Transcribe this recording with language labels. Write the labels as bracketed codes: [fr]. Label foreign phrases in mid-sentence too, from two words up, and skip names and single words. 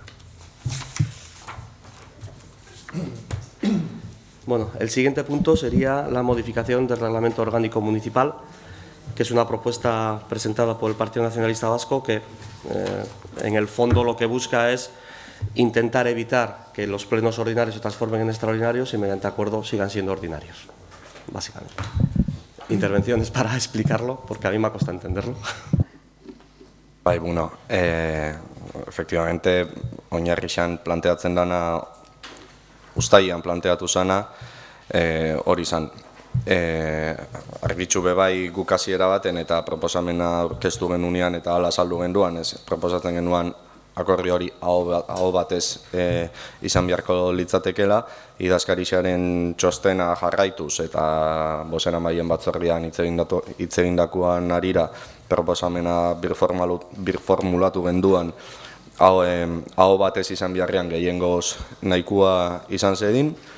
[es] Bueno, el siguiente punto sería la modificación del Reglamento Orgánico Municipal, que es una propuesta presentada por el Partido Nacionalista Vasco que en el fondo lo que busca es intentar evitar que los plenos ordinarios se transformen en extraordinarios y mediante acuerdo sigan siendo ordinarios, básicamente. Intervenciones para explicarlo, porque a mí me ha costado entenderlo. [eu] Bai, bueno, efectivamente, oinarrixan planteatzen dana, uztailean planteatu zana, hori izan. Argitxu bebai guk hasiera baten eta proposamena aurkeztu genunean eta hala saldu genduan, proposatzen genuan akordio hori aho batez izan beharko litzatekela, idazkarixaren txostena jarraituz eta bozeramaien batzordean hitz egindakoan arira proposamena birformulatu genduan aho batez izan beharrean gehiengoz nahikoa izan zedin,